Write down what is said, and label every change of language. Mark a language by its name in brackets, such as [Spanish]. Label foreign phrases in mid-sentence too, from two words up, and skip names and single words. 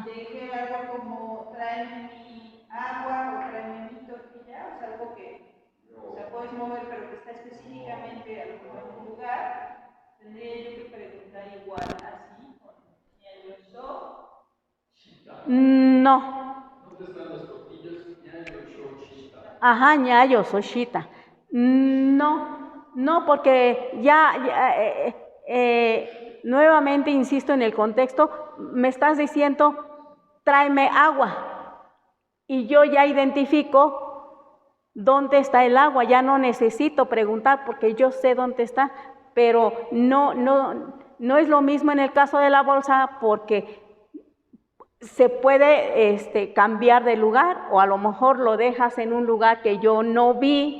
[Spanish] y te dijera algo como tráeme mi agua o tráeme mi tortilla, o sea, algo que, o sea, puedes mover, pero que está específicamente a lo mejor en un lugar, tendría yo que preguntar igual así, con [Mixtepec Mixtec] ña yo so. [Spanish] No. ¿Dónde están las tortillas? [Mixtepec Mixtec] ña yo so chita. [Spanish] Ajá, [Mixtepec Mixtec] ña yo so chita. [Spanish] No, porque nuevamente insisto en el contexto, me estás diciendo, tráeme agua, y yo ya identifico dónde está el agua, ya no necesito preguntar porque yo sé dónde está, pero no es lo mismo en el caso de la bolsa porque se puede cambiar de lugar o a lo mejor lo dejas en un lugar que yo no vi.